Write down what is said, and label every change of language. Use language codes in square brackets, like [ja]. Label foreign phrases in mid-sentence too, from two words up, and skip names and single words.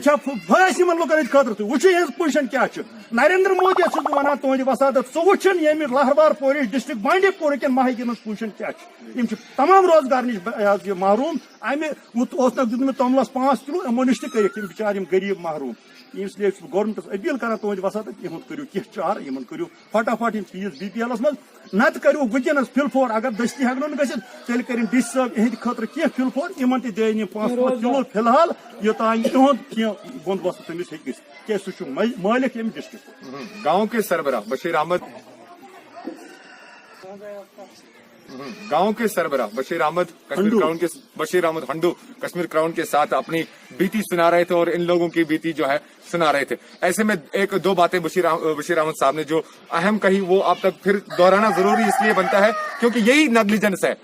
[ks] پھٲسۍ یِمن لُکن ہٕنٛدِ خٲطرٕ تُہۍ وٕچھِو یِہٕنٛز پُزِشن کیٛاہ چھِ نریندر مودی چھُس بہٕ ونان تُہنٛدِ وسادت سُہ وٕچھُن ییٚمہِ لہربار پورِچ ڈسٹرکٹ بانڈی پورٕکٮ۪ن ماہِگیٖرن ہٕنٛز پُزِشن کیٛاہ چھِ یِم چھِ تمام روزگار نِش محروٗم امہِ اوس نہٕ دیُتمُت توٚملس 5 کِلوٗ یِمو نِش تہِ کٔرِکھ یِم بِچارٕ یِم غریٖب محروٗم اس لیے چھُس بہٕ گورمنٹس اپیل کران تُہنٛدِ وسادت یِہُنٛد کٔرِو کینٛہہ چارٕ یِمن کٔرِو فٹافٹ یِم چیٖز BPL منٛز نتہٕ کٔرِو وٕنکیٚنس فِلفور اگر دٔستی ہٮ۪کو نہٕ گٔژھِتھ تیٚلہِ کٔرِنۍ ڈی سی صٲب یِہٕنٛدِ خٲطرٕ کینٛہہ فِلفور یِمن تہِ دِیِن یِم 5 کِلوٗ فِلحال یوٚتانۍ یِہُنٛد کینٛہہ بندوبست تٔمِس ہیٚکہِ گٔژھِتھ کیازِ سُہ چھُ مٲلِک ییٚمہِ ڈسٹرکُک [hi] गांव के सरबराह बशीर अहमद बशीर अहमद हंडू कश्मीर क्राउन के साथ अपनी बीती सुना रहे थे और इन लोगों की बीती जो है सुना रहे थे। ऐसे में 1-2 बातें बशीर अहमद साहब ने जो अहम कही वो आप तक फिर दोहराना जरूरी इसलिए बनता है क्योंकि यही नेग्लिजेंस है।